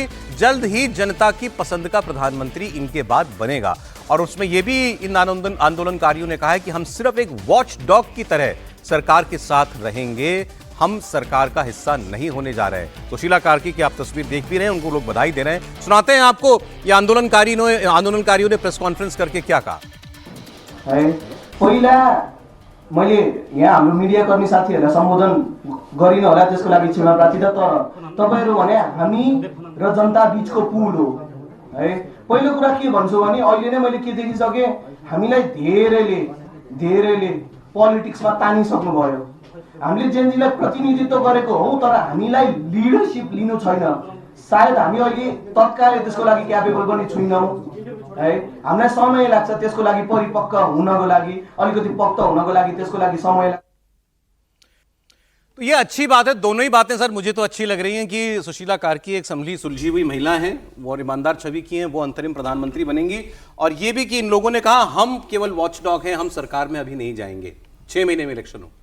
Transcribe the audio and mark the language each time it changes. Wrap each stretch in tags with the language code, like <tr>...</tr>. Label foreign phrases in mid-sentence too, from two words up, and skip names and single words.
<hi>जल्द ही जनता की पसंद का प्रधानमंत्री इनके बाद बनेगा, और उसमें यह भी इन आंदोलनकारियों ने कहा है कि हम सिर्फ एक</hi> <en>watch dog</en> <hi>की तरह सरकार के साथ रहेंगे, हम सरकार का हिस्सा नहीं होने जा रहे हैं। सुशीला कार्की की आप तस्वीर देख भी रहे हैं, उनको लोग बधाई दे रहे हैं। सुनाते हैं आपको ये आंदोलनकारियों ने</hi> <en>press conference</en> <hi>करके क्या कहा।</hi> <ne>मैले यहाँ हाम्रो मिडियाकर्मी साथीहरूलाई सम्बोधन गरिन होला, त्यसको लागि क्षमा प्रार्थी। तर तपाईहरु भने हामी र जनता बीचको पुल हो है। पहिलो कुरा के भन्छु भने अहिले नै मैले के देखिसके, हामीलाई धेरैले पोलिटिक्समा तानिसक्नु भयो। हामीले जेनजीलाई प्रतिनिधित्व गरेको हौ, तर हामीलाई लिडरशिप लिनु छैन। सायद हामी अहिले तत्कालै त्यसको लागि क्यापेबल पनि छैनौं है। हामीलाई समय लाग्छ त्यसको लागि परिपक्व हुनको लागि, अलिकति पक्का हुनको लागि त्यसको लागि समय लाग्छ।</ne> <hi>तो ये अच्छी बात है, दोनों ही बातें सर मुझे तो अच्छी लग रही हैं कि सुशीला कार्की एक संभली सुलझी हुई महिला हैं, वो ईमानदार छवि की हैं, वो अंतरिम प्रधानमंत्री बनेंगी, और ये भी कि इन लोगों ने कहा हम केवल वॉचडॉग हैं, हम सरकार में अभी नहीं जाएंगे, 6 महीने में इलेक्शन हो।</hi>